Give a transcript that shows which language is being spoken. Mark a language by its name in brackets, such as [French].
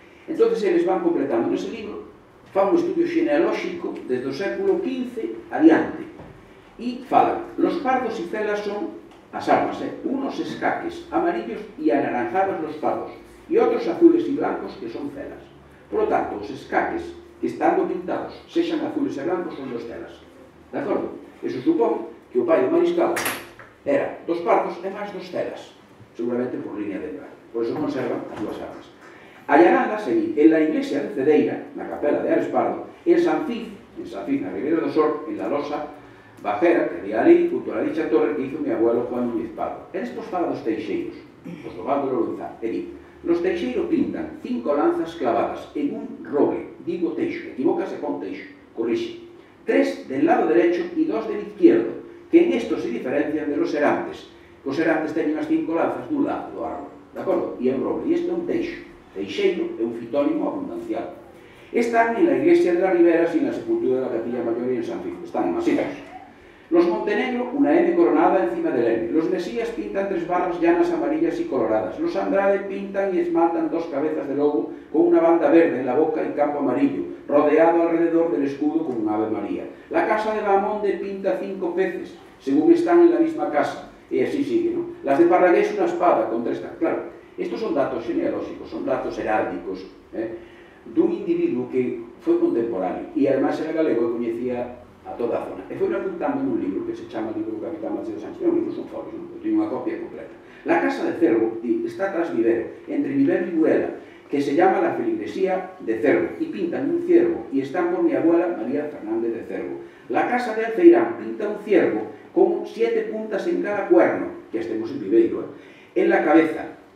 [Galician] Entón, eles van completando nese libro, fan un estudio genealóxico desde o século XV adiante, e falan, los pardos e celas son as armas, unos escaques amarillos e anaranjados los pardos, e outros azules e blancos que son celas. Por lo tanto, os escaques que estando pintados, sexan azules e blancos, son dos celas. De acordo? Eso supón que o pai do mariscal era dos pardos e máis dos celas, seguramente por línea de embrague. Por eso conservan as dúas armas. [Spanish] Allanada, seguí, en la iglesia de Cedeira, na capela de Ares Pardo, en San Cid, na Ribera do Sor, en la losa bajera que había ali, junto a la dicha torre que hizo mi abuelo Juan Núñez Pardo. [Galician] E despois fala dos teixeiros, os do Val do Lorenzá, e di, [Spanish] los teixeiros pintan 5 lanzas clavadas en un roble, [Galician] digo teixo, equivócase con teixo, corrixe, [Spanish] 3 del lado derecho y 2 del izquierdo, que en esto se diferencian de los serantes. [Galician] Os serantes teñen as 5 lanzas dun lado do árbol, de acordo? E en roble, e este é un teixo. Teixeiro é un fitónimo abundancial. [Spanish] Están en la iglesia de las Riberas y en la sepultura de la Capilla Mayor y en San Francisco. Están masivos. Los Montenegro, una M coronada encima del M. Los Mesías pintan 3 barras llanas amarillas y coloradas. Los Andrade pintan y esmaltan 2 cabezas de lobo con una banda verde en la boca y campo amarillo, rodeado alrededor del escudo con un Ave María. La casa de Bamonde pinta 5 peces, según están en la misma casa. Y así sigue, ¿no? Las de Parragués una espada con 3... [Galician] Claro, estos son datos genealóxicos, son datos heráldicos, dun individuo que foi contemporáneo e además era galego e coñecía a toda a zona. E foi apuntando nun libro que se chama Libro do Capitán Mateo Sánchez. É un libro, son folios, non? Eu teño unha copia completa. [Spanish] La casa de Cervo está tras Vivero, entre Vivero y Buela, que se llama la feligresía de Cervo, y pintan un ciervo, y están por mi abuela María Fernández de Cervo. La casa de Alceirán pinta un ciervo con 7 puntas en cada cuerno, que estemos en Viveiro, en la cabeza.